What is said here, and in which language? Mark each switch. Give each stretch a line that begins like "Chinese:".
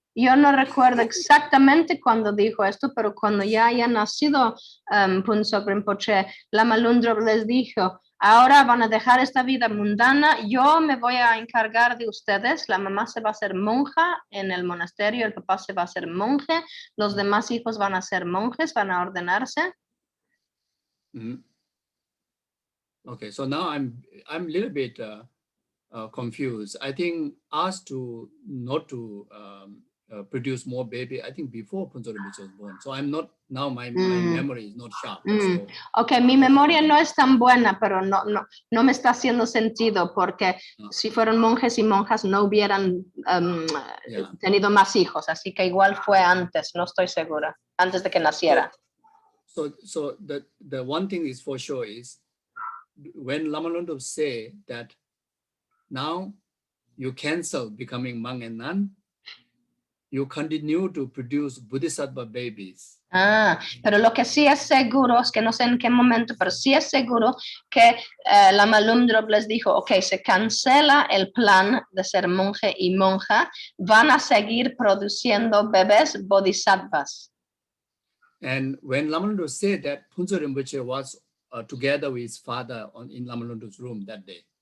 Spanish: Yo no recuerdo exactamente cuando dijo esto, pero cuando ya haya nacido Phuntsho Rinpoche, Lama Lundrup les dijo, ahora van a dejar esta vida mundana, yo me voy a encargar de ustedes, la mamá se va a hacer monja en el monasterio, el papá se va a hacer monje, los demás hijos van a ser monjes, van a ordenarse.
English: Okay, so now I'm a little bit confused. I think asked to not to produce more baby, I think before Phuntsho Rinpoche was born. So I'm not, now my memory is not sharp. So,
Spanish: okay, mi memoria no es tan buena, pero no me está haciendo sentido porque si fueron monjes y monjas no hubieran tenido más hijos, así que igual fue antes, no estoy segura, antes de que naciera.
English: So the one thing is for sure is when Lama Lungtop say that now you cancel becoming monk and nun, you continue to produce bodhisattva babies.
Spanish: Pero lo que sí es seguro es que no sé en qué momento, pero sí es seguro que Lama Lungtop les dijo, ok, se cancela el plan de ser monje y monja, van a seguir produciendo bebés bodhisattvas.
English: And when Lama Lungtop said that, Phuntsho Rinpoche was together with his father in Lama Lungtop's room that day.